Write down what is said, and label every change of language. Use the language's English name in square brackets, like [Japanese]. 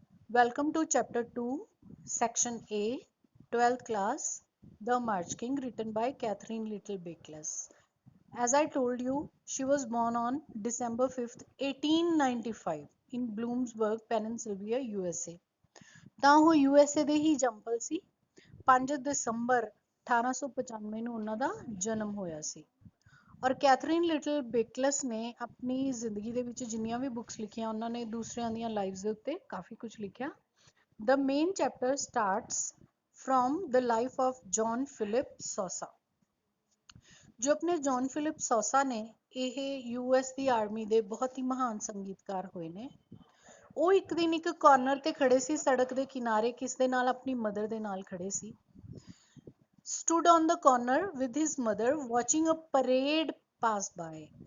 [English] Welcome to Chapter 2, Section A, 12th class, The March King, written by Catherine Little Bakeless. As I told you, she was born on December 5th, 1895 in Bloomsburg, Pennsylvania, USA. [Punjabi] ਤਾਂ ਉਹ USA ਦੇ ਹੀ ਜੰਪਲ ਸੀ 5 ਦਸੰਬਰ 1895 ਨੂੰ ਉਹਨਾਂ ਦਾ ਜਨਮ ਹੋਇਆ ਸੀ। ਔਰ Catherine little ਬੇਕਲਸ ਨੇ ਆਪਣੀ ਜ਼ਿੰਦਗੀ ਦੇ ਵਿੱਚ ਜਿੰਨੀਆਂ ਵੀ ਬੁੱਕਸ ਲਿਖੀਆਂ ਉਹਨਾਂ ਨੇ ਦੂਸਰਿਆਂ ਦੀਆਂ ਲਾਈਵਸ ਦੇ ਉੱਤੇ ਕਾਫੀ ਕੁਝ ਲਿਖਿਆ। [English] The main chapter starts from the life of John Philip Sousa। [Punjabi] ਜੋ ਆਪਣੇ ਜੌਨ ਫਿਲਿਪ ਸੌਸਾ ਨੇ ਇਹ US ਦੀ ਆਰਮੀ ਦੇ ਬਹੁਤ ਹੀ ਮਹਾਨ ਸੰਗੀਤਕਾਰ ਹੋਏ ਨੇ। ਉਹ ਇੱਕ ਦਿਨ ਇੱਕ ਕਾਰਨਰ ਤੇ ਖੜੇ ਸੀ ਸੜਕ ਦੇ ਕਿਨਾਰੇ, ਕਿਸ ਦੇ ਨਾਲ? ਆਪਣੀ ਮਦਰ ਦੇ ਨਾਲ ਖੜੇ ਸੀ। [English] stood on the corner with his mother watching a parade pass by।